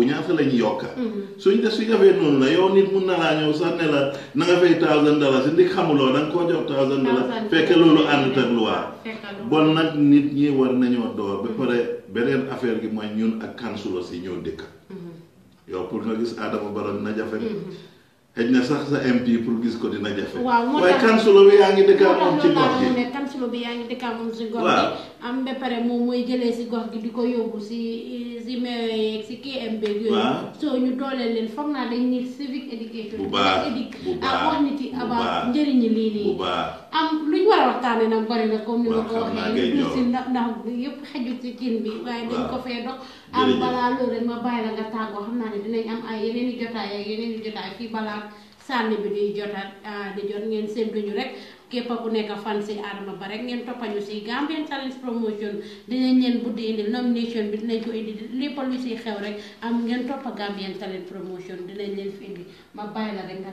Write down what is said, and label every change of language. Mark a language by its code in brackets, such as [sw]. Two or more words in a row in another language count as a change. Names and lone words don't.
[wo] ñaata lañ yokka suñ defee noonu la yow nit mun na laa ñëw sax ne la na nga fay $1,000 si ndig xamuloo da nga koo jox $1,000 fekke loolu àndut ak loi bon nag nit ñi war nañoo door ba pare beneen affaire gi mooy ñun ak council si ñoo dëkk yow pour nga gis Adama Barrow dina jafe xëj na sax sa MP pour gis ko dina jafe waaye council bi yaa ngi dëkkaa moom ci gox gi council bi yaa ngi dëkkaa moom si gox gi am ba pare moom mooy jëlee si gox gi di ko yóbbu si meew yeeg si KMB yooyu soo ñu dooleel leen foog naa dañ [en] need civic education [wo] bu baax wax nit yi about njëriñi lii nii am lu ñu war a waxtaane nag bari na comme ni nga ko waxee du si ndax yëpp xejul si cin bi waaye dañ ko fee dox am balaa loolu rek ma bàyyi la nga tàggoo xam naa ne dinañ am ay yeneen i jotaay ak yeneen i jotaay fii balaa sànni bi di jotaat di jot ngeen séntuñu rek képp ku nekk fan si Adama Barrow rek ngeen toppañu si Gambian Talents Promotion dinañ leen buddi indi nomination bi dinañ ko indi lépp lu si xew rek am ngeen toppa Gambian Talents Promotion dinañ leen fi indi ma bàyyi la rek nga